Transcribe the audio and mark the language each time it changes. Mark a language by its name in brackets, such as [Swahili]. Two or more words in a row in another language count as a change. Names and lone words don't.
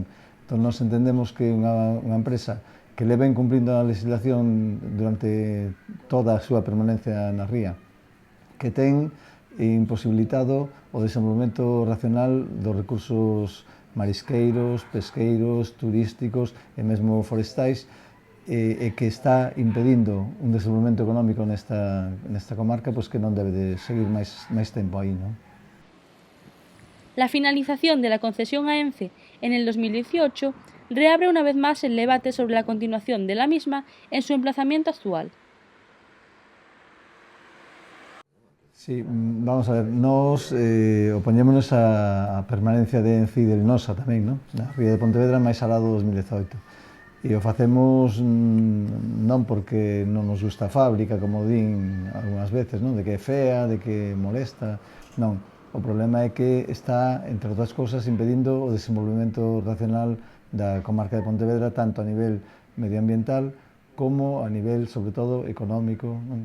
[Galician] Entón, nos entendemos que unha empresa que le ven cumprindo a legislación durante toda a súa permanencia na ría, que ten imposibilitado o desenvolvemento racional dos recursos marisqueiros, pesqueiros, turísticos e mesmo forestais, e que está impedindo un desenvolvemento económico nesta comarca, pois que non debe de seguir máis tempo aí, non? [Spanish] La finalización de la concesión a ENCE en el 2018 reabre una vez más el debate sobre la continuación de la misma en su emplazamiento actual. Sí, vamos a ver, [Galician] nos opoñémonos a permanencia de ENCE e del NOSA tamén, non? Na ría de Pontevedra máis alá do 2018. E o facemos non porque non nos gusta a fábrica, como din algunhas veces, non? De que é fea, de que molesta, non. O problema é que está, entre outras cousas, impedindo o desenvolvemento racional da comarca de Pontevedra, tanto a nivel medioambiental como a nivel, sobre todo, económico, non?